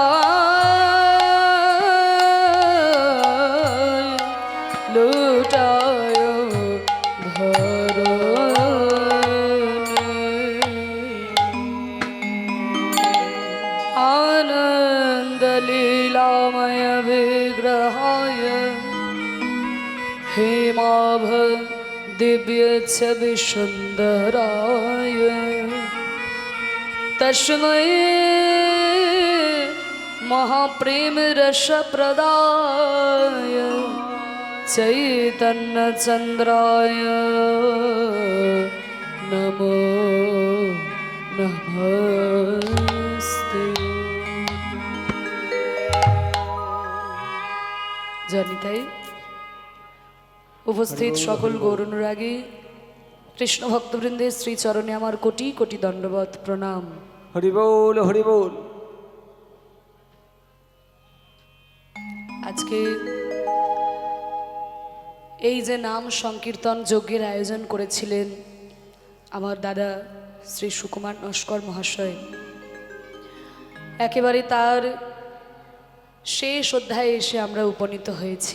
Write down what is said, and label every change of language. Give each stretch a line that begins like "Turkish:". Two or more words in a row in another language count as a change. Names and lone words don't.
Sanskrit: লুটায় আনন্দ লীলাময় বিগ্রহায় हेमाभ दिव्य छवि सुंदराय तस्मै महाप्रेम रस प्रदाय चैतन्य चंद्राय नमो नमस्ते
Bangla: জানিতাই উপস্থিত সকল গৌরানুরাগী কৃষ্ণ ভক্তবৃন্দের শ্রীচরণে আমার কোটি কোটি দণ্ডবত প্রণাম। হরি বল হরি বল আজকে এই যে নাম সংকীর্তন যজ্ঞের আয়োজন করেছিলেন আমার দাদা শ্রী সুকুমার নস্কর মহাশয়, একেবারে তার শেষ অধ্যায়ে এসে আমরা উপনীত হয়েছি।